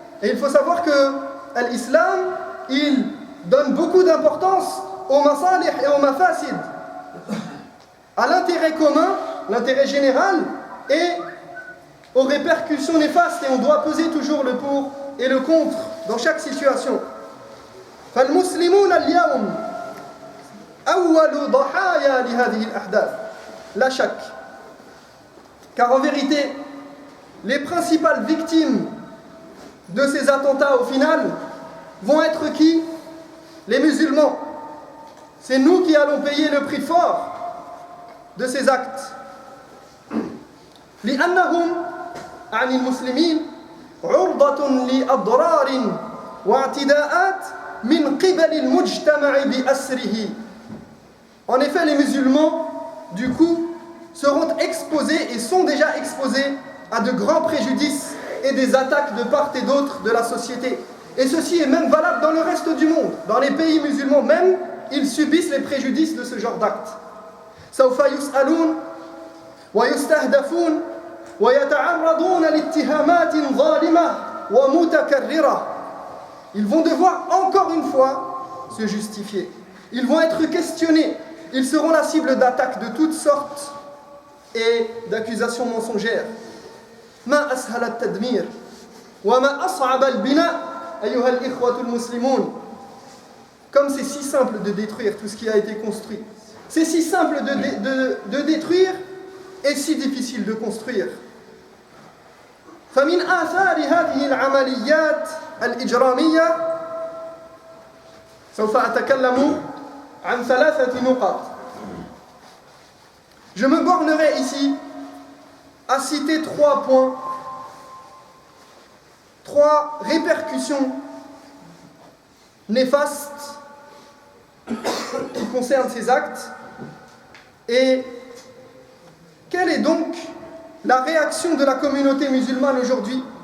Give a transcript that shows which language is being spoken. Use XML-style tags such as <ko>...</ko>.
<fr>Et il faut savoir que l'islam, il donne beaucoup d'importance aux masalih et aux mafasid, à l'intérêt commun, l'intérêt général, et aux répercussions néfastes, et on doit peser toujours le pour et le contre dans chaque situation.</fr> <ar>فالمسلمون اليوم أول ضحايا لهذه الأحداث لا شك.</ar> <fr>Car en vérité, les principales victimes de ces attentats au final vont être qui? Les musulmans. C'est nous qui allons payer le prix fort de ces actes.</fr> <ar>لأنهم عن المسلمين عرضة لأضرار واعتداءات من قبل المجتمع بأسره.</ar> <fr>En effet, les musulmans, du coup, seront exposés et sont déjà exposés à de grands préjudices et des attaques de part et d'autre de la société. Et ceci est même valable dans le reste du monde. Dans les pays musulmans même, ils subissent les préjudices de ce genre d'actes.</fr> <ar>سوف يسألون ويستهدفون ويتعرضون لاتهامات ظالمة ومتكررة.</ar> <fr>Ils vont devoir encore une fois se justifier. Ils vont être questionnés. Ils seront la cible d'attaques de toutes sortes et d'accusations mensongères.</fr> <ar>ما أسهل التدمير وما أصعب البناء أيها الإخوة المسلمون.</ar> <fr>Comme c'est si simple de détruire tout ce qui a été construit. C'est si simple de détruire et si difficile de construire.</fr> <ar>فمن آثار هذه العمليات الإجرامية سوف أتكلم عن 3 نقاط.</ar> <fr>Je me bornerai ici à citer 3 points, 3 répercussions néfastes qui concernent ces actes. Et quelle est donc la réaction de la communauté musulmane aujourd'hui</fr>